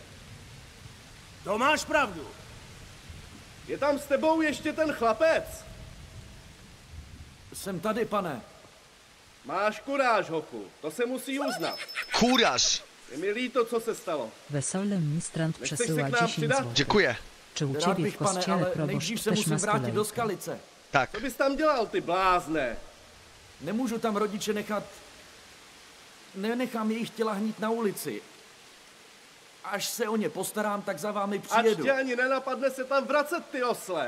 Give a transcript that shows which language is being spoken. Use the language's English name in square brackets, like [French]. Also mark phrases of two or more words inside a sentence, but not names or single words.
[Czech] To máš pravdu. Je tam s tebou ještě ten chlapec? Jsem tady, pane. Máš kuráž, Hochu. To se musí uznat. Kuráž. Je mi líto, co se stalo. [Polish] Wesołym ministrant [Czech] Nechceš se [Polish] przesyła [Czech] k nám [Polish] 10 [Czech] přidat? [Polish] zł. Dziękuję. Czy u [Czech] Rád [Polish] ciebie [Czech] bych, [Polish] w [Czech] pane, [Polish] kościele [Czech] ale [Polish] proboszcz [Czech] nejdřív se [Polish] też [Czech] musím [Polish] ma [Czech] vrátit do [Polish] stylejkę? [Czech] Skalice. [Polish] Tak. [Czech] Co bys tam dělal, ty blázne? Nemůžu tam rodiče nechat... Nenechám jejich těla hnít na ulici. Až se o ně postarám, tak za vámi Ať přijedu. tě ani nenapadne se tam vracet, ty osle.